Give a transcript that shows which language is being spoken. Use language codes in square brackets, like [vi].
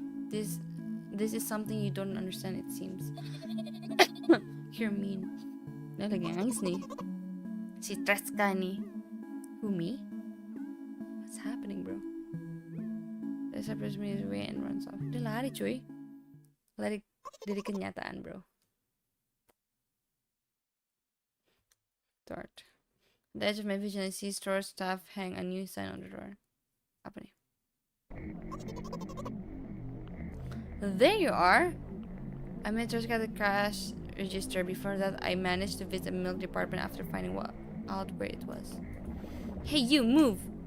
[en] This is something you don't understand, it seems. You're mean. [id] Dia lagi nangis nih. Si Trishka nih. [en] Who, me? What's happening, bro? Dia separates me his way and runs off. [id] Dia lari, cuy. Lari dari kenyataan, bro. [en] Start. At the edge of my vision, I see store staff hang a new sign on the door. [id] Apa nih? [en] There you are! I met Trishka at the cash register. Before that, I managed to visit the milk department after finding out where it was. Hey, you, move!